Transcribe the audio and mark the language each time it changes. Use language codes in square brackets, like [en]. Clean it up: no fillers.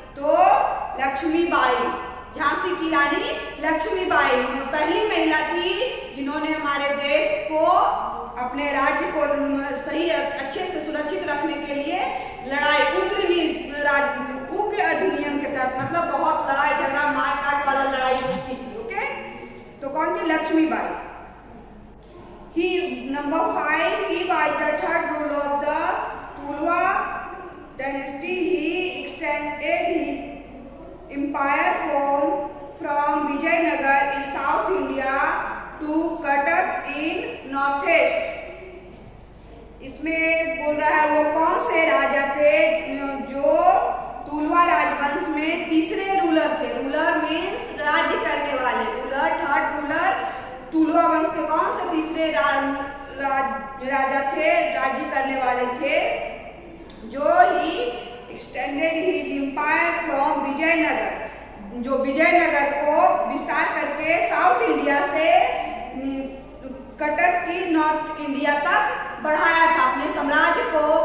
[hi] तो लक्ष्मीबाई, झांसी की रानी लक्ष्मीबाई पहली महिला थी जिन्होंने हमारे देश को, अपने राज्य को सही अच्छे से सुरक्षित रखने के लिए लड़ाई, उग्र अधिनियम के तहत, मतलब बहुत लड़ाई झगड़ा मारकाट वाला लड़ाई की थी। ओके, तो कौन थी? Lakshmibai. [en] Number 5, he was the third ruler of the Tulwa dynasty. He extended his empire from Vijayanagar in South India to Cuttack in Northeast. [hi] इसमें बोल रहा है वो कौन से राजा थे जो तुलवा राजवंश में तीसरे रूलर थे। रूलर मीन्स राज्य करने वाले, थर्ड रूलर तुलवा वंश के कौन से तीसरे राजा थे, राज्य करने वाले थे, जो ही [en] extended his empire from Vijayanagar, [hi] जो विजयनगर को विस्तार करके साउथ इंडिया से कटक की नॉर्थ इंडिया तक बढ़ाया था अपने साम्राज्य को।